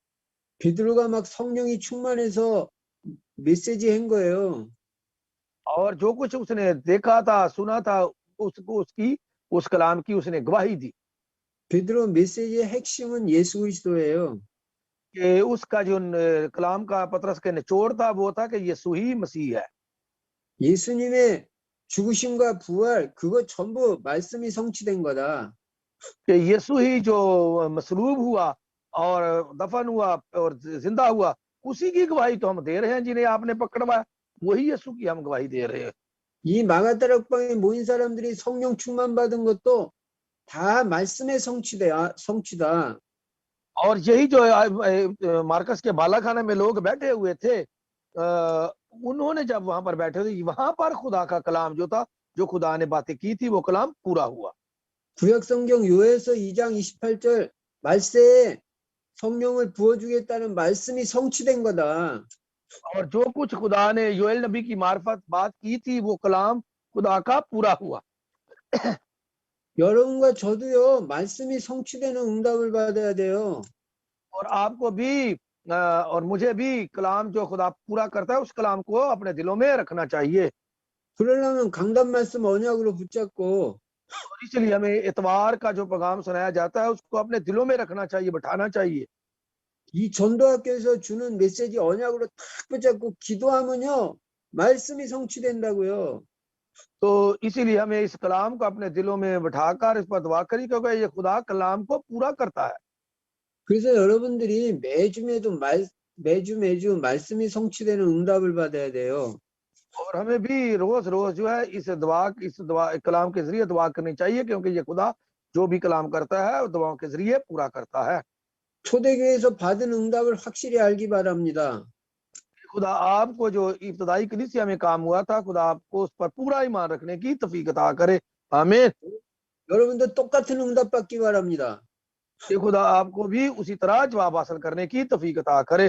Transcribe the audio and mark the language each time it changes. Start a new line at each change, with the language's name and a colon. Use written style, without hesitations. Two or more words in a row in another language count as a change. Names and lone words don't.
Korean: 베드로가 막 성령이 충만해서 메시지 한 거예요.
Hindi: और जो कुछ उसने देखा था, सुना था, उसको उस कलाम की उसने गवाही दी
Korean: 베드로 메시지의 핵심은 예수 그리스도예요.
Hindi: कि उसका जो कलाम का पतरस के निचोड़ था वो था कि यीशु ही मसीह है।
Korean: 예수님의 죽으심과 부활 그거 전부 말씀이 성취된 거다.
Hindi: कि यीशु ही जो मसलूब हुआ और दफन हुआ और जिंदा हुआ, उसी की गवाही तो हम दे रहे हैं जिन्हें आपने पकड़वाया, वही यीशु की हम गवाही दे रहे हैं।
Korean: 이 마가다락방에 모인 사람들이 성령 충만 받은 것도 다 말씀의 성취다.
Hindi: और यही जो मार्कस के बालाखाने में लोग बैठे हुए थे, उन्होंने जब वहां पर बैठे थे, वहां पर खुदा का कलाम जो था, जो खुदा ने बातें की थी, वो कलाम पूरा हुआ।
Korean: 구약 성경 요에서 2장 28절 말세에 성령을 부어주겠다는 말씀이 성취된 거다.
Hindi: और जो कुछ खुदा ने योएल नबी की मार्फत बात की थी, वो कलाम खुदा का पूरा हुआ।
Korean: 여러분과 저도요 말씀이 성취되는 응답을 받아야 돼요.
Hindi: और आपको भी और मुझे भी कलाम जो खुदा पूरा करता है, उस कलाम को अपने दिलों में रखना चाहिए।
Korean: 그러려면 강단 말씀 언약으로 붙잡고
Hindi: और इसलिए हमें इतवार का जो पैगाम सुनाया जाता है, उसको अपने दिलों में रखना चाहिए, बैठाना चाहिए।
Korean: 이 전도학교에서 주는 메시지 언약으로 탁 붙잡고 기도하면요 말씀이 성취된다고요.
Hindi: तो इसीलिए हमें इस कलाम को अपने दिलों में बैठाकर इस पर दुआ करी, क्योंकि ये खुदा कलाम को पूरा करता है।
Korean: 그래서 여러분들이 매주 매주 말씀이 성취되는 응답을 받아야 돼요.
Hindi: और हमें भी रोज रोज जो है इस दुआ कलाम के जरिए दुआ करनी चाहिए, क्योंकि ये खुदा जो भी कलाम करता है वो दुआओं के जरिए पूरा करता है।
Korean: 초대교회에서 받은 응답을 확실히 알기 바랍니다.
Hindi: खुदा आपको जो इब्तदाई कलीसिया में काम हुआ था, खुदा आपको उस पर पूरा ईमान रखने की तौफीक अता करे। आमीन।
Korean: 여러분도 똑같은 응답 받기 바랍니다.
Hindi: कि खुदा आपको भी उसी तरह जवाब हासिल करने की तौफीक अता करे।